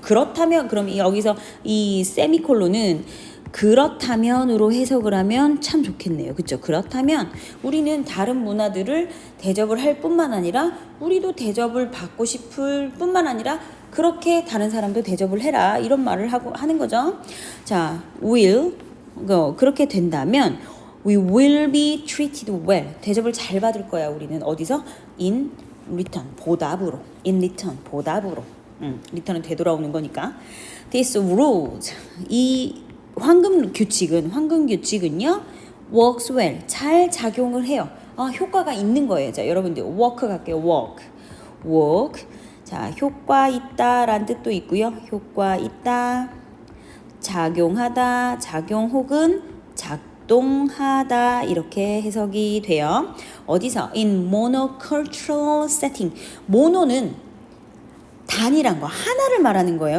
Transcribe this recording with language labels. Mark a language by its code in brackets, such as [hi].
[ko] 그렇다면 그럼 여기서 이 세미콜론은 그렇다면으로 해석을 하면 참 좋겠네요. 그렇죠? 그렇다면 우리는 다른 문화들을 대접을 할 뿐만 아니라 우리도 대접을 받고 싶을 뿐만 아니라 그렇게 다른 사람도 대접을 해라. 이런 말을 하는 거죠. [en] 자, will [ko] 그렇게 된다면 [en] we will be treated well. [ko] 대접을 잘 받을 거야. 우리는 어디서? [en] in return, [ko] 보답으로. [en] in return, 보답으로. [ko] return은 되돌아오는 거니까. [en] This rules, [ko] 이 황금 규칙은요 [en] works well, [ko] 잘 작용을 해요. 효과가 있는 거예요. 자, 여러분들 work 갈게요. [en] work. [ko] 자, 효과 있다라는 뜻도 있고요. 효과 있다, 작용하다, 작용 혹은 작동하다 이렇게 해석이 돼요. 어디서? [en] in monocultural setting. [ko] 모노는 단일한 거, 하나를 말하는 거예요.